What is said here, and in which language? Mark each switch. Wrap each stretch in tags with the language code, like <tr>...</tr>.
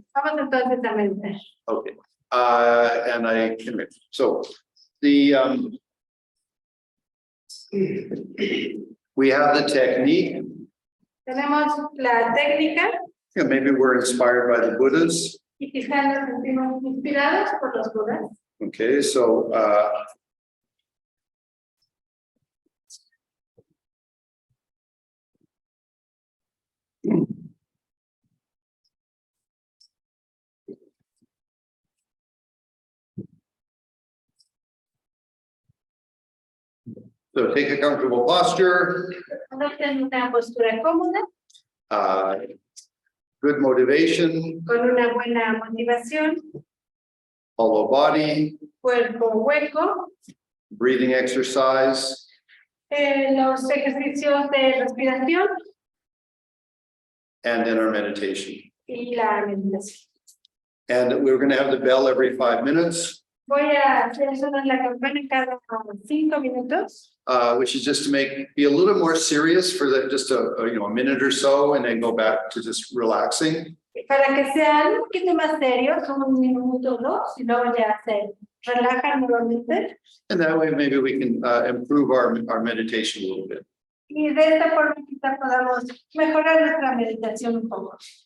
<es>Vamos entonces a meditar.</es> <en>Okay, and anyway, so the we have the technique.</en> <es>Tenemos la técnica</es> <en>You know, maybe we're inspired by the Buddhas.</en> <es>y quizás nos sentimos inspirados por los Budas.</es> <en>Okay, so so take a comfortable posture,</en> <es>Adopten una postura cómoda,</es> <en>good motivation,</en> <es>con una buena motivación,</es> <en>hollow body,</en> <es>cuerpo hueco,</es> <en>breathing exercise,</en> <es>los ejercicios de respiración</es> <en>and then our meditation.</en> <es>y la meditación.</es> <en>And we're going to have the bell every 5 minutes,</en> <es>Voy a hacer sonar la campana cada 5 minutos,</es> <en>which is just to be a little more serious for just a minute or so, and then go back to just relaxing.</en> <es>para que sean un poquito más serios, un minuto o dos, y luego ya se relajan nuevamente.</es> <en>And that way, maybe we can improve our meditation a little bit.</en> <es>Y de esta forma quizá podamos mejorar nuestra meditación un poco.</es>